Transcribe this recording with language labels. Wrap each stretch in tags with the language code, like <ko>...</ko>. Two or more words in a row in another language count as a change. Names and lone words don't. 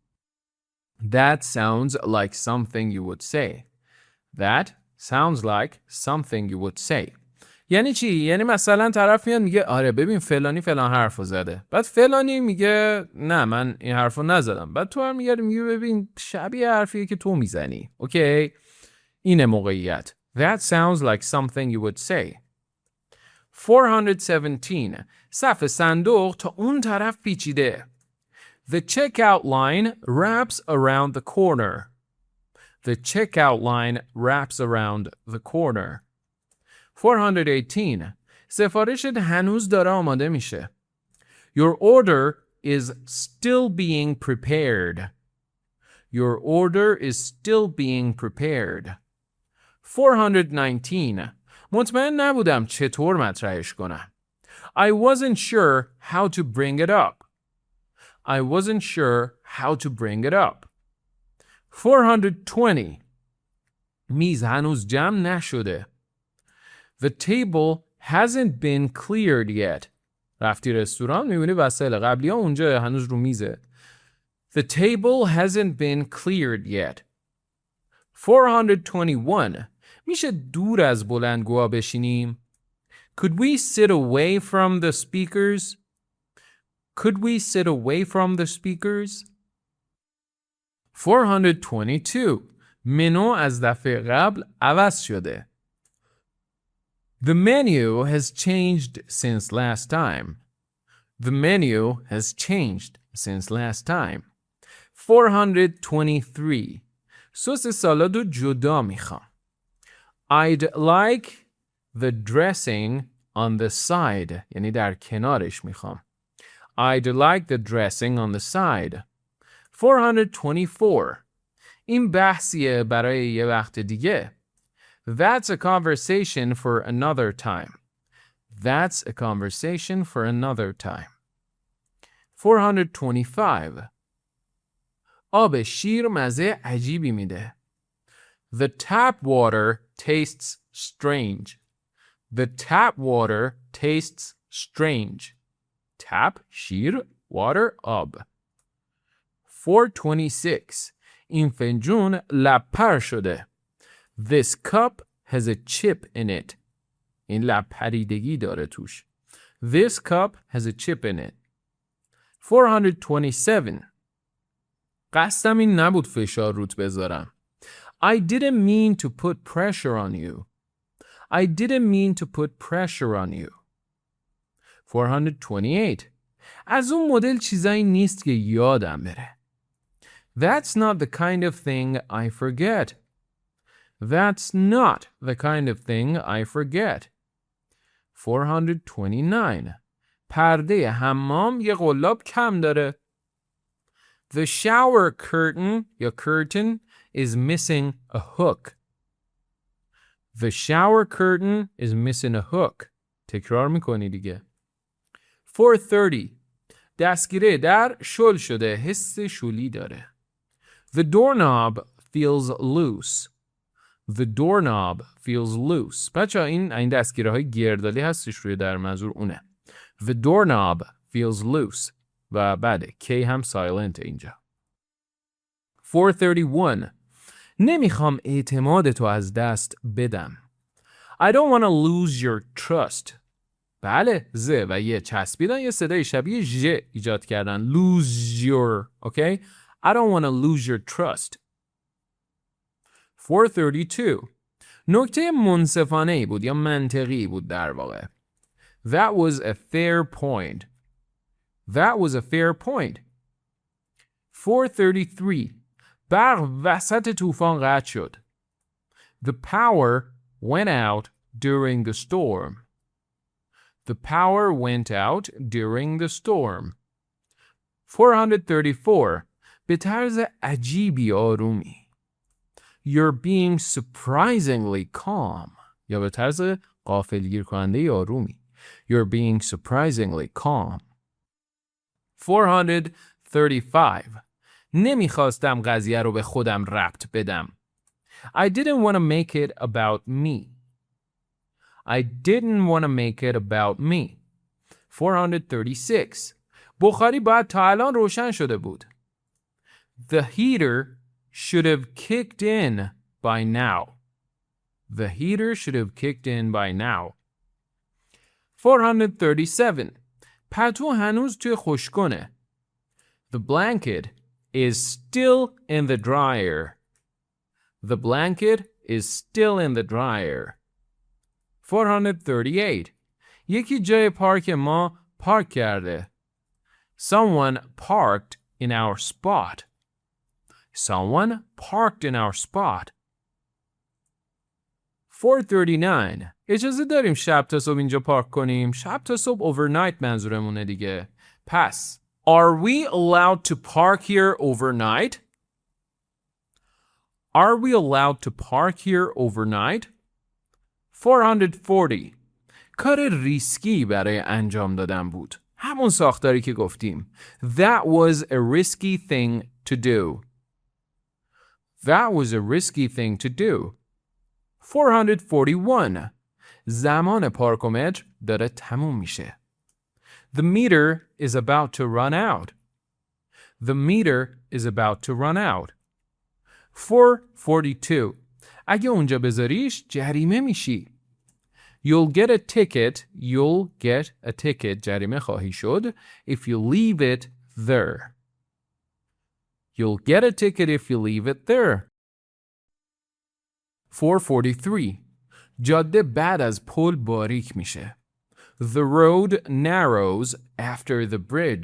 <en>That sounds like something you would say. That sounds like something you would say.</en> <fa>یعنی چی؟ یعنی مثلا طرف میاد میگه آره ببین فلانی فلان حرفو زده. بعد فلانی میگه نه من این حرفو نزدم. بعد تو هم میگه ببین شبیه حرفیه که تو میزنی. اوکی؟ اینه موقعیت.</fa> <en>That sounds like something you would say. 417.</en> <fa>صف صندوق تا اون طرف پیچیده.</fa> <en>The checkout line wraps around the corner. The checkout line wraps around the corner. 418.</en> <fa>سفارشت هنوز داره آماده میشه.</fa> <en>Your order is still being prepared. Your order is still being prepared. 419.</en> <fa>مطمئن نبودم چطور مطرحش کنم.</fa> <en>I wasn't sure how to bring it up. I wasn't sure how to bring it up. 420.</en> <fa>میز هنوز جمع نشده.</fa> <en>The table hasn't been cleared yet.</en> <fa>رفتی رستوران میبینی وسایل قبلی ها اونجا هنوز رو میزه.</fa> <en>The table hasn't been cleared yet. 421.</en> <fa>میشه دور از بلندگوها بشینیم؟</fa> <en>Could we sit away from the speakers? Could we sit away from the speakers? 422.</en> <fa>منو از دفعه قبل عوض شده.</fa> <en>The menu has changed since last time. The menu has changed since last time. 423.</en> <fa>سس سالاد رو جدا میخوام.</fa> <en>I'd like the dressing on the side.</en> <fa>یعنی در کنارش میخوام.</fa> <en>I'd like the dressing on the side. 424.</en> <fa>این بحثیه برای یه وقت دیگه.</fa> <en>That's a conversation for another time. That's a conversation for another time. 425.</en> <fa>آب شیر مزه عجیبی میده.</fa> <en>The tap water tastes strange. The tap water tastes strange. Tap, شیر, water,</en> <fa>آب. 426. این فنجون لب‌پر شده.</fa> <en>This cup has a chip in it.</en> <fa>این لب پریدگی داره توش.</fa> <en>This cup has a chip in it. 427.</en> <fa>قصدم این نبود فشار روت بذارم.</fa> <en>I didn't mean to put pressure on you. I didn't mean to put pressure on you. 428.</en> <fa>از اون مدل چیزایی نیست که یادم بره.</fa> <en>That's not the kind of thing I forget. That's not the kind of thing I forget. 429.</en> <fa>پرده حمام یه قلاب کم داره.</fa> <en>The shower curtain, your curtain, is missing a hook. The shower curtain is missing a hook.</en> <fa>تکرار میکنی دیگه. 430. دستگیره در شل شده. حس شلی داره.</fa> <en>The doorknob feels loose. The doorknob feels loose.</en> <fa>بچه این دستگیره های گردالی هستش روی در منظور اونه.</fa> <en>The doorknob feels loose.</en> <fa>و بعد K هم silent اینجا. 431. نمیخوام اعتماد تو از دست بدم.</fa> <en>I don't want to lose your trust.</en> <fa>بله ز و یه چسبیدن یه صدای شبیه ژ ایجاد کردن.</fa> <en>Lose your. Okay? I don't want to lose your trust. 432.</en> <fa>نکته منصفانه‌ای بود یا منطقی بود در واقع.</fa> <en>That was a fair point. That was a fair point. 433.</en> <fa>برق وسط طوفان قطع شد.</fa> <en>The power went out during the storm. The power went out during the storm. 434.</en> <fa>به طرز عجیبی آرومی.</fa> <en>You're being surprisingly calm.</en> <fa>یا به طرز غافلگیر کننده آرومی.</fa> <en>You're being surprisingly calm. 435.</en> <fa>نمیخواستم قضیه رو به خودم ربط بدم.</fa> <en>I didn't want to make it about me. I didn't want to make it about me. 436.</en> <fa>بخاری باید تا الان روشن شده بود.</fa> <en>The heater should have kicked in by now. The heater should have kicked in by now. 437.</en> <fa>پتو هنوز توی خشکونه.</fa> <en>The blanket is still in the dryer. The blanket is still in the dryer. 438.</en> <fa>یکی جای پارک ما پارک کرده.</fa> <en>Someone parked in our spot. Someone parked in our spot. 439.</en> <fa>اجازه داریم شب تا صبح اینجا پارک کنیم. شب تا صبح overnight منظورمونه دیگه.</fa> <en>پس Are we allowed to park here overnight? Are we allowed to park here overnight? 440.</en> <fa>کار ریسکی برای انجام دادن بود. همون ساختاری که گفتیم.</fa> <en>That was a risky thing to do. That was a risky thing to do. 441.</en> <fa>زمان پارکومتر داره تموم میشه.</fa> <en>The meter is about to run out. The meter is about to run out. 442.</en> <fa>اگه اونجا بذاریش جریمه میشی.</fa> <en>You'll get a ticket. You'll get a ticket.</en> <fa>جریمه خواهی شد.</fa> <en>If you leave it there. You'll get a ticket if you leave it there. 443.</en> <fa>جاده بعد از پل باریک میشه.</fa> <en>The road narrows after the bridge.</en>